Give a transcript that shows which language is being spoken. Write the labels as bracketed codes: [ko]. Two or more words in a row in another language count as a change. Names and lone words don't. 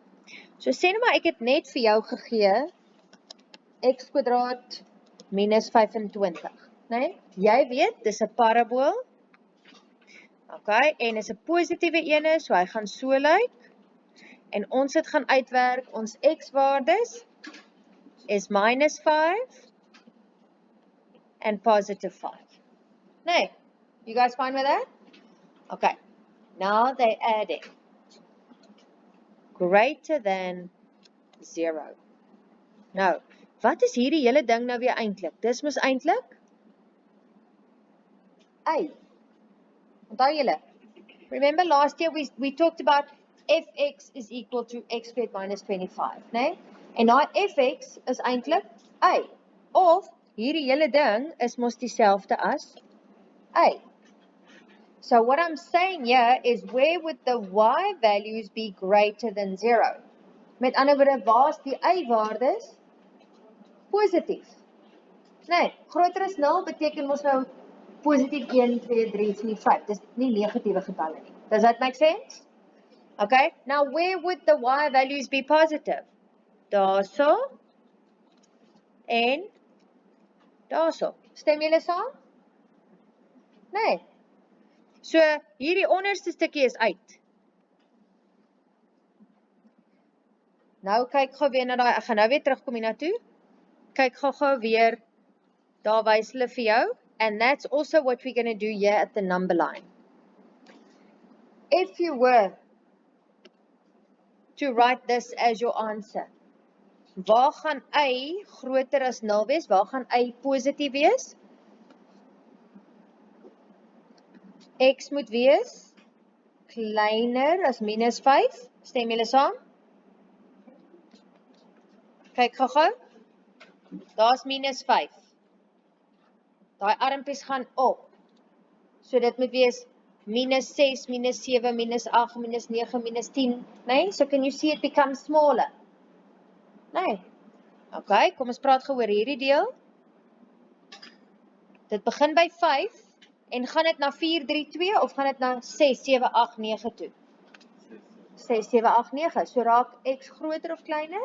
[af] So sê nou maar ek het net vir jou gegee x kwadraat minus 25, né? Jy weet, dis 'n parabool. Okay, en is 'n positiewe ene, so hy gaan so lyk. En ons het gaan uitwerk, ons x-waardes is minus 5 [en] and positive 5. Nee, you guys fine with that? Okay, now they adding greater than 0. [af] Nou, wat is hierdie hele ding nou weer eintlik? Dis mos eintlik y. Onthou julle? [en] Remember last year we talked about fx is equal to x squared minus 25, né? [af] En daai fx is eintlik y. Of hierdie hele ding is mos dieselfde as y. [en] So what I'm saying here is where would the y values be greater than 0? [af] Met ander woorde, waar is die y-waardes positief? Nee, groter as 0 beteken mos nou positief 1, 2, 3, 4, 5. Dis nie negatiewe getalle nie. [en] Does that make sense? Okay, now where would the y values be positive? [af] Daarso en daarso. Stem julle saam? Nee. So, hierdie onderste stukkie is uit. Nou kyk gou weer na daai, ek gaan nou weer terugkom hiernatoe. Kyk gou weer, daar wys hulle vir jou. [en] And that's also what we're going to do here at the number line. If you were to write this as your answer, [af] waar gaan y groter as 0 wees? Waar gaan y positief wees? X moet wees kleiner as minus 5. Stem julle saam? Kyk gou. Daar's minus 5. Daai armpies gaan op. So dit moet wees minus 6, minus 7, minus 8, minus 9, minus 10. Nee? [en] So can you see it becomes smaller? [af] Nee. Okay, kom ons praat gou oor hierdie deel. Dit begin by 5 en gaan dit na 4, 3, 2 of gaan dit na 6, 7, 8, 9 toe? 6, 7, 8, 9. So raak x groter of kleiner?